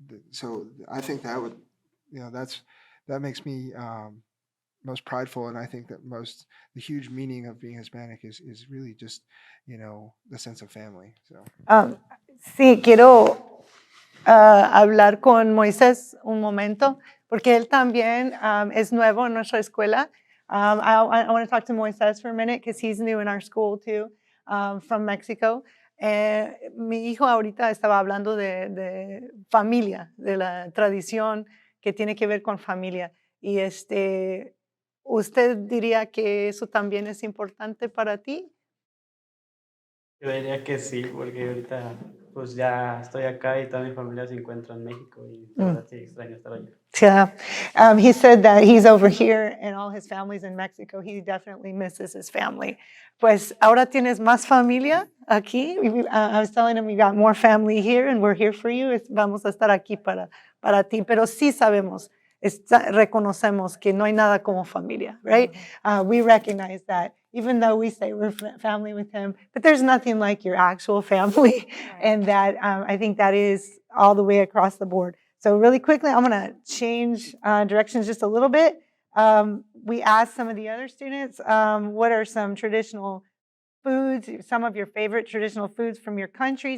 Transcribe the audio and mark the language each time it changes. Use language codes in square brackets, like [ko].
[en] So I think that would, that makes me most prideful, and I think that the huge meaning of being Hispanic is really just, the sense of family. So. [es] Sí, quiero hablar con Moisés un momento, porque él también es nuevo en nuestra escuela. [en] I want to talk to Moisés for a minute, because he's new in our school too, from Mexico. [es] Mi hijo ahorita estaba hablando de familia, de la tradición que tiene que ver con familia. Y ¿usted diría que eso también es importante para ti? Yo diría que sí, porque ahorita pues ya estoy acá y toda mi familia se encuentra en México y la verdad sí extraño estar allá. [en] Yeah. He said that he's over here and all his family's in Mexico. He definitely misses his family. [es] Pues ahora tienes más familia aquí. [en] I was telling him we got more family here and we're here for you. [es] Vamos a estar aquí para ti. Pero sí sabemos, reconocemos que no hay nada como familia, [en] right? We recognize that, even though we say we're family with him, but there's nothing like your actual family. And that I think that is all the way across the board. So really quickly, I'm going to change directions just a little bit. We asked some of the other students, what are some traditional foods, some of your favorite traditional foods from your country.